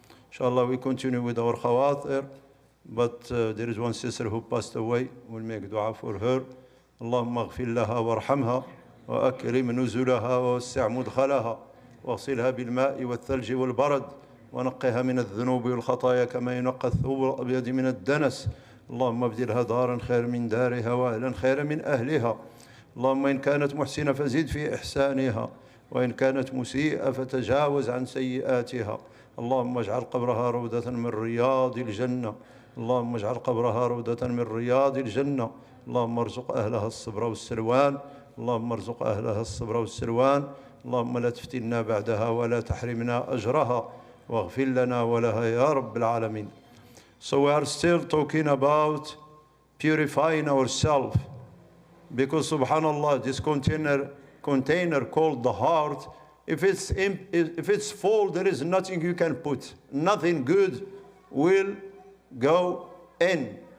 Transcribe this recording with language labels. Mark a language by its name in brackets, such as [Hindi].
[English] Inshallah, we continue with our Khawatir, but there is one sister who passed away. We'll make dua for her. [Arabic] اللهم اغفر لها وارحمها وأكرم نزلها ووسع مدخلها واغسلها بالماء والثلج والبرد ونقها من الذنوب والخطايا كما ينقى الثوب الأبيض من الدنس. اللهم ابدلها دارا خير من دارها وأهلا خير من أهلها. اللهم إن كانت محسنة فزد في إحسانها وإن كانت مسيئة فتجاوز عن سيئاتها. اللهم اجعل قبرها روضة من رياض الجنة. اللهم اجعل قبرها روضة من رياض الجنة. اللهم ارزق أهلها الصبر والسلوان. اللهم ارزق أهلها الصبر والسلوان. اللهم لا تفتنا بعدها ولا تحرمنا أجرها واغفر لنا ولها يا رب العالمين. [English] So we are still talking about purifying ourselves, because subhanallah, this container called the heart, if it's full, there is nothing you can put. Nothing good will go in.